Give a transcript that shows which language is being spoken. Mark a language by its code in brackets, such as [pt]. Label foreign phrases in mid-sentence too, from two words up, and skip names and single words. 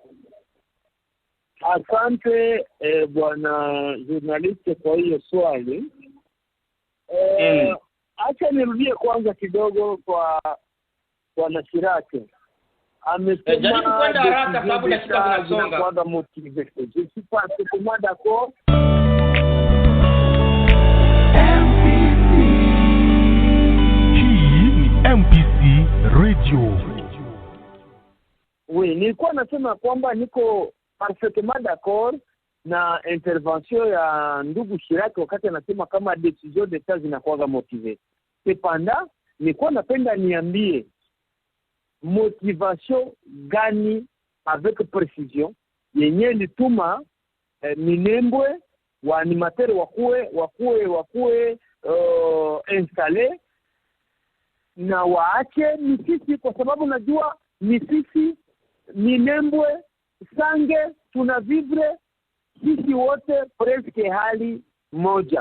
[sw] Asante bwana journalist kwa hiyo swali. Acha nirudie kwanza kidogo kwa bwana CHIRAC. Amesema jaribu kwenda haraka sababu dakika zinasonga. Kwanza motive. [fr] Je suis pas totalement d'accord. MPC Radio. Oui, [sw] nilikuwa nasema kwamba niko [fr] parfaitement d'accord [sw] na intervention ya ndugu CHIRAC wakati anasema kama [fr] decision d'etat [sw] zinakuwa motivée. Cependant, nilikuwa napenda niambie motivation gani [fr] avec précision [sw] yenye lituma Minembwe wa animateurs wakuwe installé na waache Misisi, kwa sababu najua Misisi, Minembwe, Sange tunavivre sisi wote presque hali moja.